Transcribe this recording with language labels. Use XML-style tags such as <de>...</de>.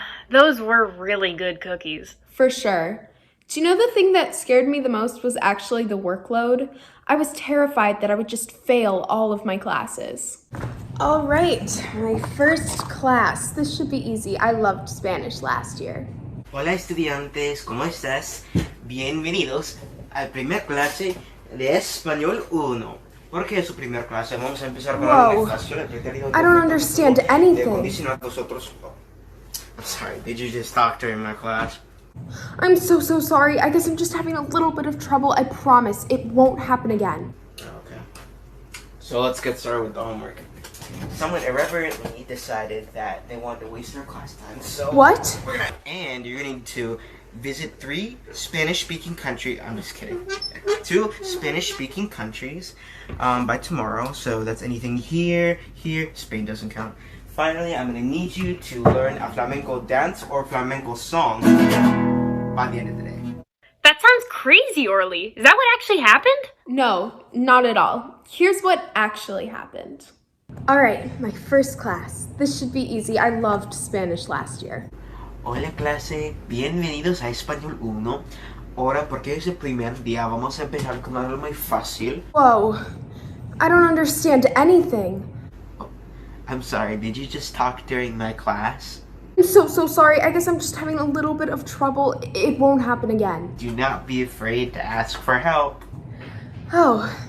<en>Those were really good cookies. For sure. Do you know the thing that scared me the most was actually the workload? I was terrified that I would just fail all of my classes. All right, my first class. This should be easy. I loved Spanish last year.</en> <es>Hola estudiantes, ¿cómo estás? Bienvenidos a primer clase de Español 1. Porque es su primer clase, vamos a empezar con</es> <en>Whoa.</en> <es>la presentación.</es> <en>I don't understand anything. I'm sorry, did you just talk during my class? I'm so sorry. I guess I'm just having a little bit of trouble. I promise it won't happen again. Okay. So let's get started with the homework. Someone irreverently decided that they wanted to waste their class time, so... What? And you're going to visit 3 Spanish-speaking countries... I'm just kidding. 2 Spanish-speaking countries by tomorrow. So that's anything here, Spain doesn't count. Finally, I'm going to need you to learn a flamenco dance or flamenco song by the end of the day. That sounds crazy, Orly. Is that what actually happened? No, not at all. Here's what actually happened. All right, my first class. This should be easy. I loved Spanish last year.</en> <es>Hola clase, bienvenidos a Español 1. Ahora, porque es el primer día, vamos a empezar con algo muy fácil.</es> <en>Whoa, I don't understand anything. I'm sorry, did you just talk during my class? I'm so sorry. I guess I'm just having a little bit of trouble. It won't happen again. Do not be afraid to ask for help. Oh.</en>